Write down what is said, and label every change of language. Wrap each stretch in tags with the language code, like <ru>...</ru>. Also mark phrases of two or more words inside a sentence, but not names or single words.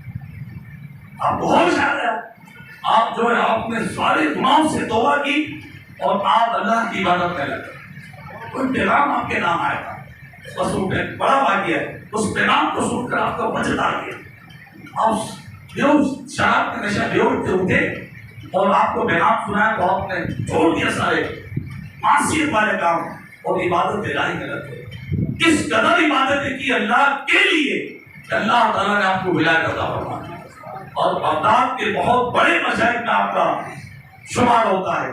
<ur>آپ بہت شاعر ہیں, آپ جو ہے آپ نے سارے گناہوں سے توبہ کی اور آپ اللہ کی عبادت میں لگے. کوئی پیغام آپ کے نام آئے گا, بس وہ بڑا واقعہ ہے, اس پیغام کو سن کر آپ کا وجد آ گیا. آپ بیہوش شراب کے نشہ بیہوش سے اٹھے اور آپ کو بیان سنایا تو آپ نے چھوڑ دیا سارے معصیت والے کام اور عبادت الہی میں لگے. کس قدر عبادت کی اللہ کے لیے کہ اللہ تعالیٰ نے آپ کو ولایت عطا فرمائی اور بغداد کے بہت بڑے مشاہد میں آپ کا شمار ہوتا ہے.</ur>